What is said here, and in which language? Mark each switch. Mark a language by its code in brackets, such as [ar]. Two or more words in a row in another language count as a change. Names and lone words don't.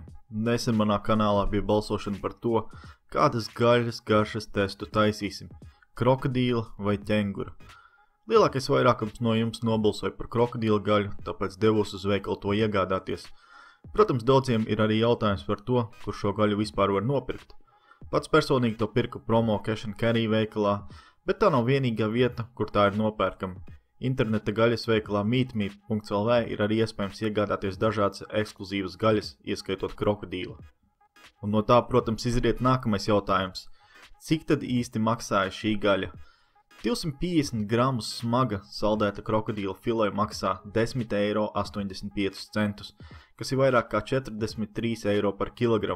[lv] Nesen manā kanālā bija balsošana par to, kādas gaļas garšas testu taisīsim – krokodīla vai ķengura. Lielākais vairākums no jums nobalsoja par krokodīla gaļu, tāpēc devos uz veikalu to iegādāties. Protams, daudziem ir arī jautājums par to, kur šo gaļu vispār var nopirkt. Pats personīgi to pirku promo cash and carry veikalā, bet tā nav vienīgā vieta, kur tā ir nopērkama. Interneta gaļas veikalā meatme.lv ir arī iespējams iegādāties dažādas ekskluzīvas gaļas, ieskaitot krokodīla. Un no tā, protams, izriet nākamais jautājums. Cik tad īsti maksāja šī gaļa? 250 gramus smaga saldēta krokodīla filē maksā 10,85 €, kas ir vairāk kā 43 € par kilogramu.